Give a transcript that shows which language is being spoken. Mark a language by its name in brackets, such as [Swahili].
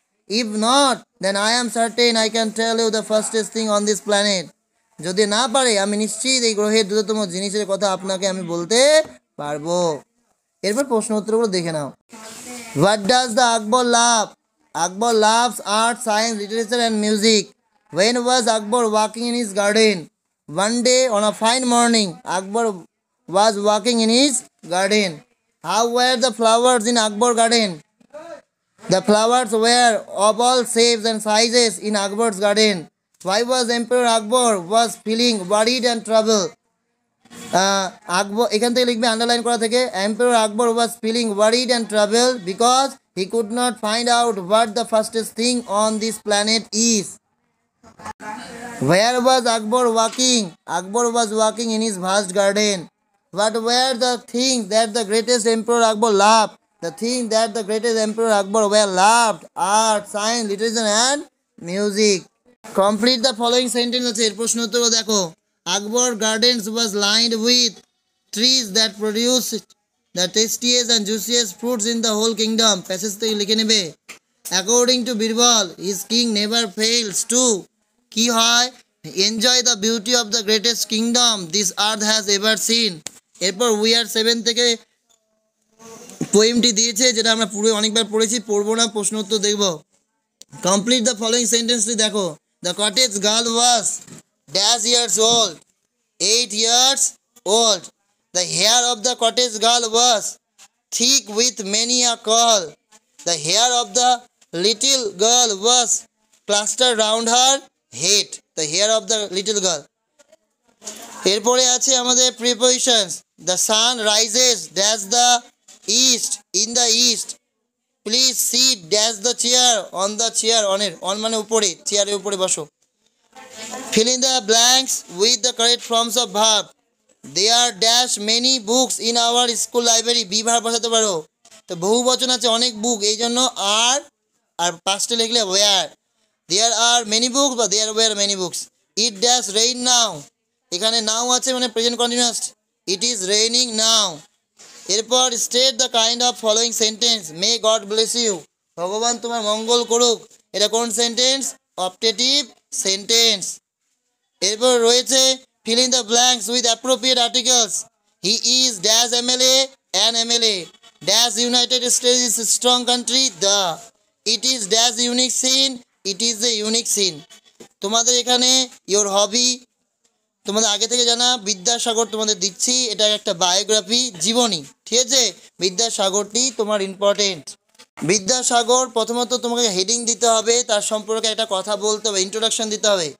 [English] if not, then I am certain I can tell you the fastest thing on this planet, [Bangla] যদি না পারে আমি নিশ্চিত এই গ্রহের দ্রুততম জিনিসের কথা আপনাকে আমি বলতে পারবো। এরপর প্রশ্ন উত্তরগুলো দেখে নাও। [English] What does the Akbar love? Akbar loves art, science, literature and music. When was Akbar walking in his garden? One day on a fine morning, Akbar was walking in his garden. How were the flowers in Akbar garden? The flowers were of all shapes and sizes in Akbar's garden. Why was Emperor Akbar was feeling worried and troubled? [Bangla] আকবর এখান থেকে লিখবে underline করা থেকে, [English] Empire Akbar was feeling worried and travel because he could not find out what the fastest thing on this planet is. Where was Akbar walking? Akbar was walking in his vast garden. What were the things that the greatest Emperor Akbar loved? The things that the greatest Emperor Akbar were loved: art, science, literature and music. Complete the following sentence [Bangla] আছে, এর প্রশ্ন উত্তর দেখো। [English] Akbar gardens was lined with trees that produced the tastiest and juiciest fruits in the whole kingdom. [Bangla] Passage থেকে লিখে নেবে। [English] According to Birbal, his king never fails to [Bangla] কি হয়, [English] Enjoy the beauty of the greatest kingdom this earth has ever seen. [Bangla] এরপর we are 7 থেকে পোয়েমটি দিয়েছে, যেটা আমরা পুরো অনেকবার পড়েছি, পড়বো না, প্রশ্ন উত্তর দেখব। [English] Complete the following সেন্টেন্সটি দেখো। The cottage girl was dash years old, 8 years old. The hair of the cottage girl was thick with many a curl. The hair of the little girl was clustered round her head. The hair of the little girl. [Bangla] এরপরে আছে আমাদের prepositions. [English] the sun rises dash the east, in the east, please sit dash the chair, on the chair, [Bangla] on মানে উপরে, চেয়ারের উপরে বসো। [English] Fill in the blanks with the correct forms of verb. There dash many books in our school library. [Bangla] Be verb বসাতে পারো। তো বহু বচন আছে অনেক বুক, এই জন্য আর পাস্টে লিখলে war. [English] There are many books বা there were many books. It dash rain now, [Bangla] এখানে নাও আছে মানে present continuous, [English] It is raining now. এরপর state the kind of following sentence, may God bless you, [Bangla] ভগবান তোমার মঙ্গল করুক, এটা কোন সেন্টেন্স? [English] Optative sentence. [Bangla] এরপর রয়েছে [English] fill in the blanks with appropriate articles. He is dash MLA, an MLA. Dash United States is a strong country, the. It is dash unique scene, it is a unique scene. [Bangla] তোমাদের এখানে your hobby, তোমাদের আগে থেকে জানা বিদ্যাসাগর তোমাদের দিচ্ছি, এটা একটা বায়োগ্রাফি, জীবনী, ঠিক আছে? বিদ্যাসাগরটি তোমার ইম্পর্টেন্ট। বিদ্যাসাগর প্রথমত তোমাকে হেডিং দিতে হবে, তার সম্পর্কে একটা কথা বলতে হবে, ইন্ট্রোডাকশন দিতে হবে।